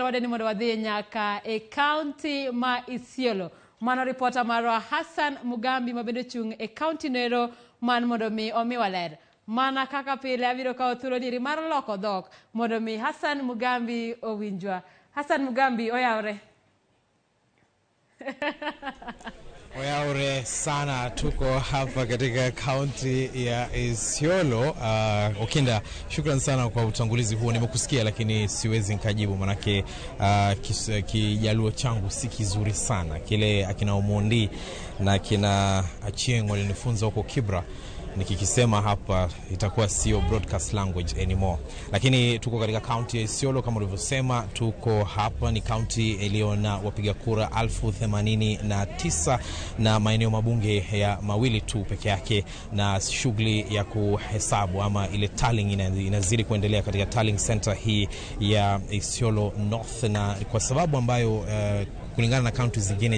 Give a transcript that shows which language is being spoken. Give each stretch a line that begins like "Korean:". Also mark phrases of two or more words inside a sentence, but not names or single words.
Luo (Kenya and Tanzania): wade ni mondo wadhi nyaka e county ma Isiolo. Mano reporter marwa Hassan Mugambi mabende chung e county nero man mondo mi omi waler. Mana kaka pile abiro kao thuolo diri mar loko dhok mondo mi Hassan Mugambi owinjwa. Hassan Mugambi oyaore.
Swahili: Oyaure sana, tuko hapa katika county ya Isiolo. Okinda, shukran sana kwa utangulizi huo. Nimekusikia lakini siwezi nikajibu manake kijaluo changu si kizuri sana. Kile akina Omondi na kina Achieng walinifunza huko Kibra, nikikisema hapa itakuwa sio
English: broadcast language anymore.
Swahili: Lakini tuko katika county ya Isiolo kama ulivyosema. Tuko hapa ni county iliyo na wapiga kura 1089 na maeneo mabunge ya mawili tu peke yake, na shughuli ya kuhesabu ama ile tallying inazidi kuendelea katika
English: tallying center
Swahili: hii ya Isiolo North, na kwa sababu ambayo kulingana na county zingine